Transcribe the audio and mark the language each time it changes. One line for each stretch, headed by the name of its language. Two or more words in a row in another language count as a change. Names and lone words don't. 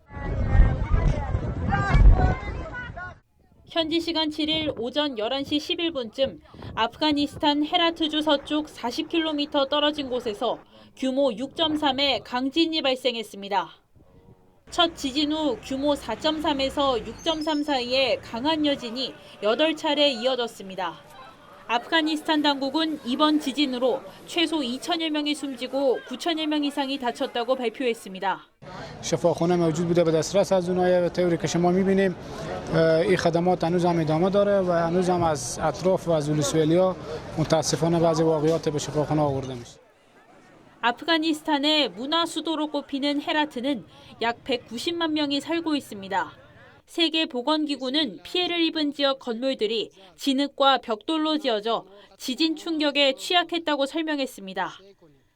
Korean: 현지 시간 7일 오전 11시 11분쯤 아프가니스탄 헤라트주 서쪽 40km 떨어진 곳에서 규모 6.3의 강진이 발생했습니다. 첫 지진 후 규모 4.3에서 6.3 사이에 강한 여진이 8차례 이어졌습니다. 아프가니스탄 당국은 이번 지진으로 최소 2,000여 명이 숨지고 9,000여 명 이상이 다쳤다고 발표했습니다.
Persian: شفاخانه موجود بوده به دسترس از اونها طوری که شما می‌بینیم این خدمات هنوز هم ادامه داره و هنوز هم از اطراف و از ولسوالیا متاسفانه بعضی واقعات به شفاخانه آورده میشه.
Korean: 아프가니스탄의 문화 수도로 꼽히는 헤라트는 약 190만 명이 살고 있습니다. 세계보건기구는 피해를 입은 지역 건물들이 진흙과 벽돌로 지어져 지진 충격에 취약했다고 설명했습니다.